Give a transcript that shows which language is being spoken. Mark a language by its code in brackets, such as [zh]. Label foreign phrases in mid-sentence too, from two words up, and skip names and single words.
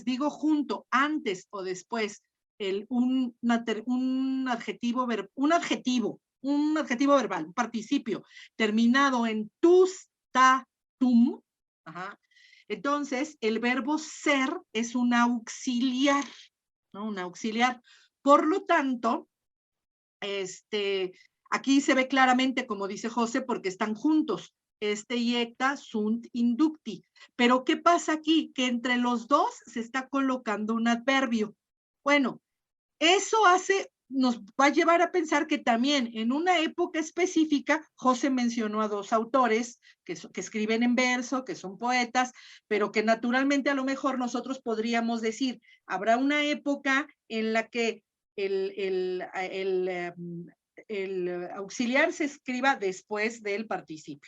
[es] Digo junto, antes o después. Un adjetivo verbal, un participio terminado en tus, ta, tum. Ajá. Entonces, el verbo ser es un auxiliar, ¿no? Un auxiliar. Por lo tanto, aquí se ve claramente, como dice José, porque están juntos. [la] Iecta sunt inducti. [es] Pero ¿qué pasa aquí? Que entre los dos se está colocando un adverbio. Bueno, eso hace nos va a llevar a pensar que también en una época específica, José mencionó a dos autores que escriben en verso, que son poetas, pero que naturalmente a lo mejor nosotros podríamos decir, habrá una época en la que el auxiliar se escriba después del participio.